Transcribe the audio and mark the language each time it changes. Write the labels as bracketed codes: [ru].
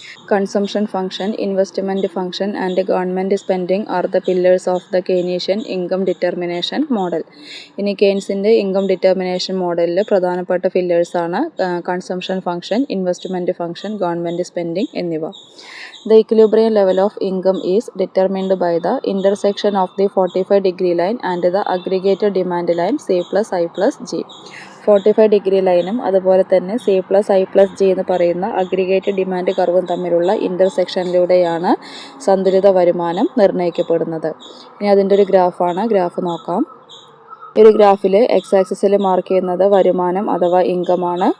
[en] Consumption function, investment function and government spending are the pillars of the Keynesian income determination model. [ml] ഇനി കെയ്ൻസിൻ്റെ income determination മോഡലിൽ പ്രധാനപ്പെട്ട പില്ലേഴ്സാണ് consumption function, investment function, government spending എന്നിവ. [en] The equilibrium level of income is determined by the intersection of the 45-degree line and the aggregate demand line C+I+G. [ml] 45-degree ലൈനും അതുപോലെ തന്നെ C+I+G എന്ന് പറയുന്ന aggregate demand കർവും തമ്മിലുള്ള ഇൻ്റർസെക്ഷനിലൂടെയാണ് സന്തുലിത വരുമാനം നിർണ്ണയിക്കപ്പെടുന്നത്. ഇനി അതിൻ്റെ ഒരു ഗ്രാഫാണ്. ഗ്രാഫ് നോക്കാം. ഈ ഒരു ഗ്രാഫിൽ എക്സ് ആക്സിസിൽ മാർക്ക് ചെയ്യുന്നത് വരുമാനം അഥവാ ഇൻകമാണ്.